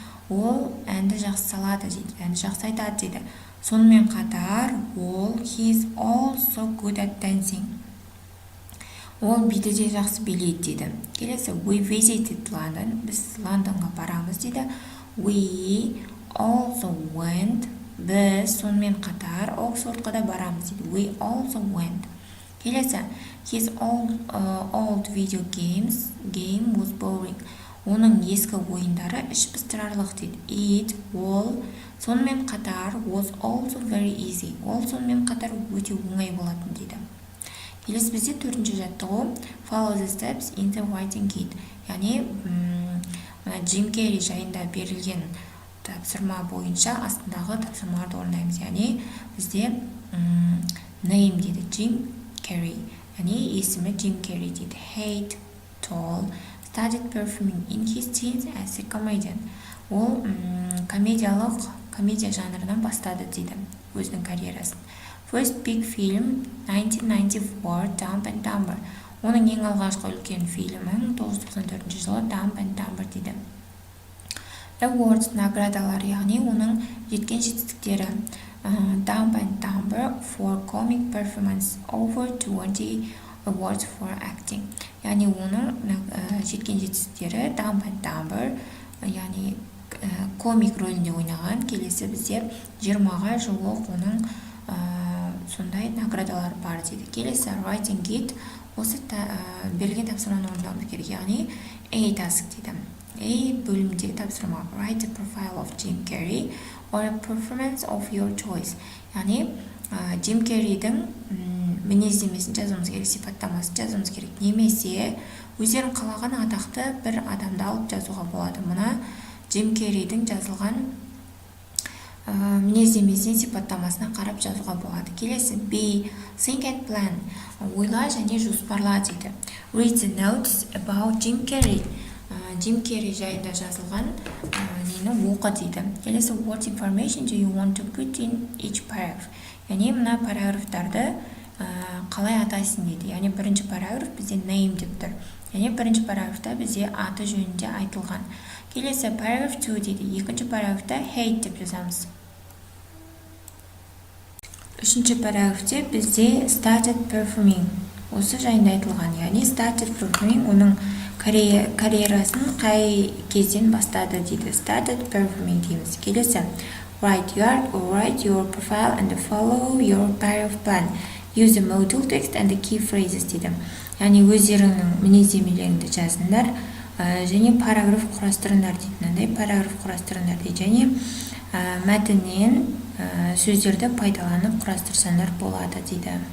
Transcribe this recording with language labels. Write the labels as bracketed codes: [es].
[kk] Ол әнді жақсы салады дейді, әнді жақсы айтады дейді. Сонымен қатар, [en] he is also good at dancing. [kk] Ол биді де жақсы билейді дейді. Келесі, [en] we visited London. [kk] Біз Лондонға барамыз дейді. [en] We also went. [kk] Біз сонымен қатар Оксфордқа да барамыз дейді. [en] We also went. [kk] Келесі, [en] his old video game was boring. [kk] Оның ескі ойындары іш пыстырарлық дейді. [en] It, [kk] ол, сонымен қатар [en] was also very easy. [kk] Ол сонымен қатар өте оңай болатын дейді. Келесі бізде төртінші жаттығу [en] follow the steps in the writing kit. [kk] Яғни Джим Керри жайында берілген тапсырма бойынша астындағы тапсырмаларды орындаймыз. Яғни бізде name дейді, Джим Керри. Яғни есімі Джим Керри дейді. [en] Height, tall, started performing in his teens as a comedian. [kk] Ол комедия жанрынан бастады дейді өзінің карьерасын. [en] First big film 1994 Dumb and Dumber. [kk] Оның ең алғашқы үлкен фильмі 1994 жылы Dumb and Dumber дейді. Awards, наградалар, яғни оның жеткен жетістіктері. [en] Dumb and Dumber for comic performance, over 20 awards for acting. [kk] Яғни оның жеткен жетістіктері Dumb and Dumber, яғни комик рөлінде ойнаған. Келесі бізде 20-ға жуық оның сондай наградалар бар дейді. Келесі writing kit, осы берілген тапсырманы орындауымыз керек. Яғни A task дейді. A бөлімдегі тапсырма. [en] Write a profile of Jim Carrey or a performance of your choice. [kk] Яғни Джим Керридің мінездемесін жазуымыз керек, сипаттамасын жазуымыз керек. Немесе өздерің қалаған атақты бір адамды алып жазуға болады. Мұна Джим Керридің жазылған мінездемесін сипаттамасына қарап жазуға болады. Келесі [en] B. Think and plan. [kk] Ойла және жоспарла дейді. [en] Read the notes about Jim Carrey. [kk] Джим Керри жайында жазылған нені оқы дейді. Келесі [en] what information do you want to put in each paragraph. [kk] Яғни мына параграфтарды қалай атайсың дейді. Яғни бірінші параграф бізде name деп тұр. Яғни бірінші параграфта бізде аты жөнінде айтылған. Келесі paragraph 2 дейді. Екінші параграфта hate деп жазамыз. Үшінші параграфте бізде [en] started performing. [kk] Осы жайында айтылған. Яғни [en] started performing [kk] оның карьерасын қай кезден бастады дейді. [en] Started performing [kk] дейміз. Келесі [en] write your profile and follow your paragraph plan. Use the modal text and the key phrases [kk] дейді. Яғни өздеріңнің мінездемелеріңді жазыңдар және параграф құрастырыңдар дейді. Мынандай параграф құрастырыңдар дейді. Және мәтіннен сөздерді пайдаланып құрастырсаңдар болады дейді.